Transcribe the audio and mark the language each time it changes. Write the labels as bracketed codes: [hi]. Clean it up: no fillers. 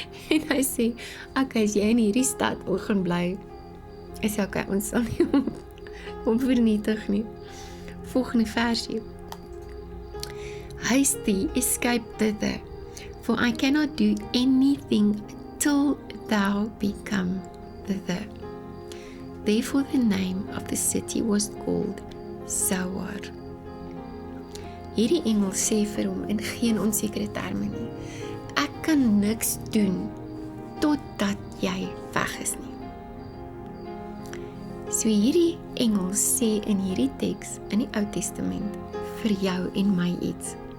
[af] En hy sê, okay, as jy in hierdie stad wil gaan bly, is okay, ons sal nie om vernietig nie. Volgende versie. [en] Haste escape thither, for I cannot do anything till thou become thither. Therefore the name of the city was called Zoar. [af] Hierdie engel sê vir hom in geen onsekere terme nie, ek kan niks doen totdat jy weg is nie. So hierdie engel sê in hierdie teks in die Ou Testament vir jou en my iets.